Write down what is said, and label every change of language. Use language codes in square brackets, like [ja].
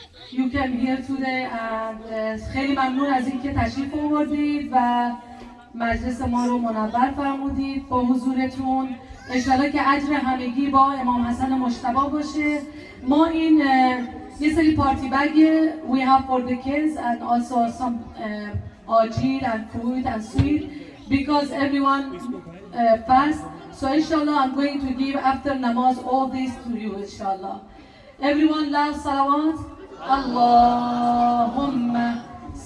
[en] You came here today and [fa] خیلی ممنون از اینکه تشریف آوردید و مجلس ما رو منور فرمودید با حضورتون. انشالله که اجر همگی با امام حسن مجتبی باشه. ما این یه سری پارتی بگ [en] we have for the kids and also some ajir and fruit and sweet because everyone fast. So inshallah I'm going to give after namaz all this to you inshallah. Everyone loves salawat. Allahumma